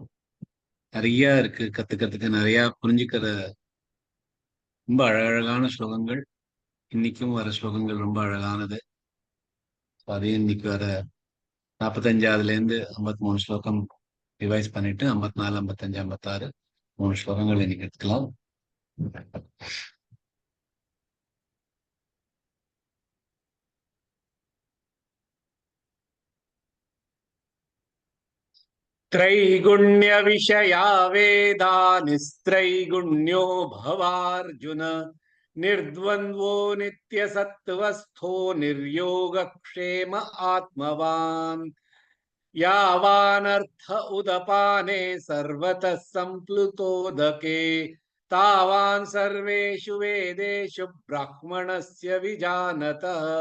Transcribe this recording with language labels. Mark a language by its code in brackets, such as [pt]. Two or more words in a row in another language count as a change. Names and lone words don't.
[ta] நிறைய இருக்கு கத்துக்கிறதுக்கு, நிறைய புரிஞ்சுக்கிற ரொம்ப அழகழகான ஸ்லோகங்கள். இன்னைக்கும் வர ஸ்லோகங்கள் ரொம்ப அழகானது. அதையும் இன்னைக்கு வர 45ஆவதுல இருந்து 53 ஸ்லோகம் ரிவைஸ் பண்ணிட்டு 54, 55, 56 3 ஸ்லோகங்கள் இன்னைக்கு எடுத்துக்கலாம். [sa] त्रैगुण्य विषया वेदा निस्त्रैगुण्यो भवार्जुन निर्द्वन्द्वो नित्यसत्त्वस्थो निर्योगक्षेम आत्मवान् यावानर्थ उदपाने सर्वतः सम्प्लुतोदके तावान् सर्वेषु वेदेषु ब्राह्मणस्य विजानतः